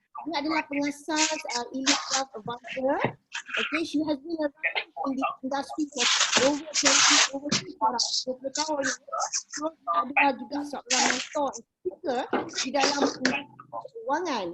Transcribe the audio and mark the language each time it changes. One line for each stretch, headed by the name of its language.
Malay: Dia adalah pengasas Elite Wealth Advisor.
English: Okay, she has been around in the industry for over 20
Malay: tahun. So, adalah juga seorang mentor dan speaker di dalam keuangan.